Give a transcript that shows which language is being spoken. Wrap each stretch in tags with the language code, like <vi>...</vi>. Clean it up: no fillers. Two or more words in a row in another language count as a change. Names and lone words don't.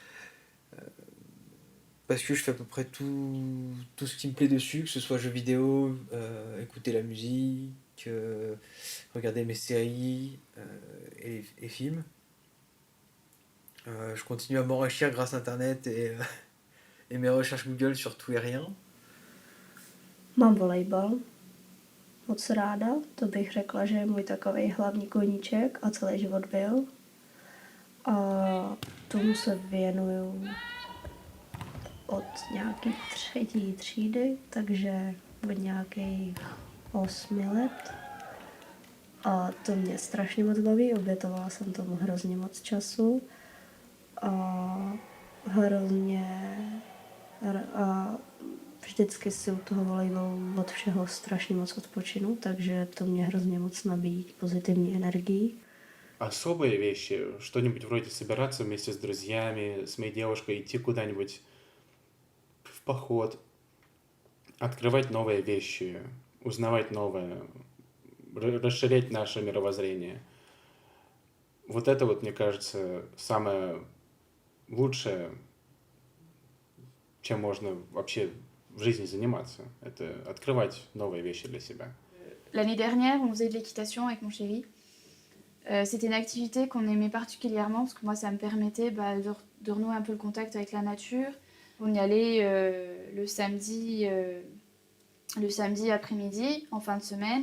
<fr>Parce que je fais à peu près tout ce qui me plaît dessus, que ce soit jeux vidéo, écouter la musique, regarder mes séries et films. Je continue à m'enrichir grâce à Internet et mes recherches Google sur tout et rien.</fr> <cs>Mám volejbal. Moc ráda, to bych řekla, že je můj takovej hlavní koníček a celý život byl. A tomu se věnuju od nějaký 3. třídy, takže od nějakých 8 let. A to mě strašně moc baví, obětovala jsem tomu hrozně moc času. A vždycky si u toho volejbalu od všeho strašně moc odpočinu, takže to mě hrozně moc nabíjí pozitivní energii.</cs> <ru>Особые вещи, что-нибудь вроде собираться вместе с друзьями, с моей девушкой, идти куда-нибудь в поход, открывать новые вещи, узнавать новое, расширять наше мировоззрение. Вот это вот, мне кажется, самое лучшее, чем можно вообще в жизни заниматься. Это открывать новые вещи для себя.</ru> <fr>L'année dernière, on faisait de l'équitation avec mon chéri. C'était une activité qu'on aimait particulièrement parce que moi, ça me permettait de renouer un peu le contact avec la nature. On y allait le samedi après-midi, en fin de semaine.</fr>